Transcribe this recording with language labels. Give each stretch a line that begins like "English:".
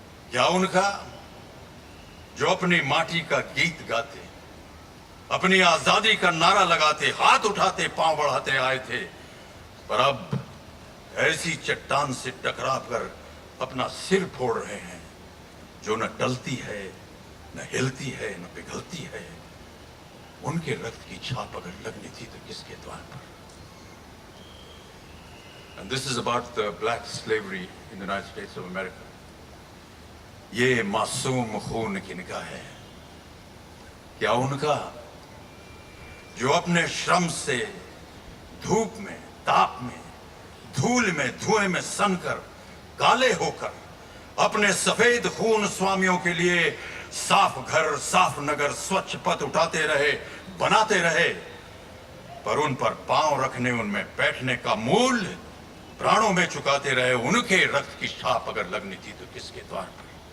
Hindi: क्या उनका जो अपनी माटी का गीत गाते, अपनी आजादी का नारा लगाते, हाथ उठाते, पांव बढ़ाते आए थे, पर अब ऐसी चट्टान से टकरा कर अपना सिर फोड़ रहे हैं जो न टलती है, न हिलती है, न पिघलती है? उनके रक्त की छाप अगर लगनी थी तो किसके द्वार पर?
English: And this is about the black slavery in the United States of America.
Hindi: ये मासूम खून की निगाह है। क्या उनका जो अपने श्रम से धूप में, ताप में, धूल में, धुएं में सनकर, काले होकर अपने सफेद खून स्वामियों के लिए साफ घर, साफ नगर, स्वच्छ पथ उठाते रहे, बनाते रहे, पर उन पर पांव रखने, उनमें बैठने का मूल्य प्राणों में चुकाते रहे, उनके रक्त की छाप अगर लगनी थी तो किसके द्वार पर?